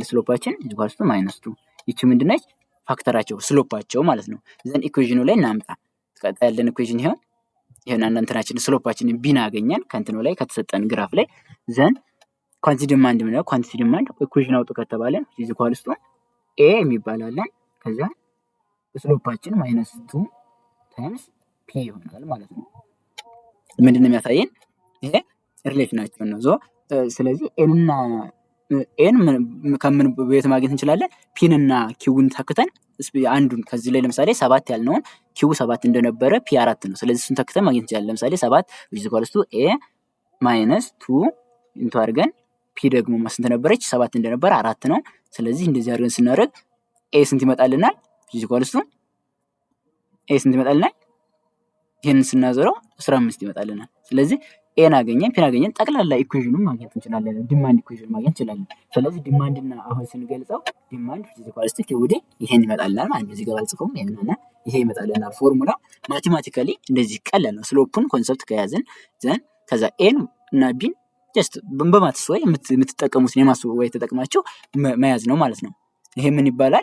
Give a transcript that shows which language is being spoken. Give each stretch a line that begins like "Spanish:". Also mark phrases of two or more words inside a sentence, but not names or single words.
Amharic: ስሎፓችን
English: equals to minus 2።
Amharic: ይቺ ምንድነች? ፋክተራቸው ስሎፓቸው ማለት ነው። ዘን ኢኩዌሽኑ ላይ እናምጣ። ቀጣይ ያለን ኢኩዌሽን ይሄን አንተናችን ስሎፓችንን ቢና አገኘን ከእንትኑ ላይ ከተሰጠን ግራፍ ላይ
English: then quantity demand
Amharic: ነው።
English: quantity demand equation
Amharic: አውጡ ከተባለ
English: is equals to a
Amharic: የሚባላለን ከዛ ስሎፓችን
English: minus 2 times p
Amharic: ይሆናል ማለት ነው። ምንድነው የሚያሳየን? ይሄ ሪሌሽናቸው ነው። ስለዚህ ኤን ከምን ቤት ማግኘት እንችላለን? ፒን እና ኪውን ተክተን አንዱን ከዚህ ላይ ለምሳሌ 7 ያልነውን ኪው 7 እንደነበረ ፒ 4 ነው። ስለዚህ እሱን ተክተን ማግኘት እንችላለን። ለምሳሌ 7
English: which is equals to a minus 2 into
Amharic: አድርገን ፒ ደግሞ ስንት ነበረች? 7 እንደነበረ 4 ነው። ስለዚህ እንደዚህ አድርገን ስናደርግ ኤ ስንት ይመጣልናል?
English: which is equals to
Amharic: ኤ ስንት ይመጣልናል? ይሄንን ስናዘረው 15 ይመጣልናል። ስለዚህ ኤን አገኘን ፒን አገኘን። ጠቅላላ ኢኩዌሽኑን ማግኘት እንችላለን።
English: demand equation
Amharic: ማግኘት እንችላለን። ስለዚህ ዲማንድና አሁን ስንገልጸው ዲማንድ ፊዚካል ስቲክ ወደ ይሄን ይመጣልናል ማለት ነው። እዚህ ጋር ባልጽፈውም ይሄ ይመጣልናል።
English: formula mathematically
Amharic: እንደዚህ ቀላል ነው። ስሎፑን ኮንሰፕት ከያዝን ዘን ከዛ ኤን እና ቢን ጀስት በማትስ ወይ የምትጠቀሙትን የማስበው ወይ ተጠቅማችሁ መያዝ ነው ማለት ነው። ይሄ ምን ይባላል?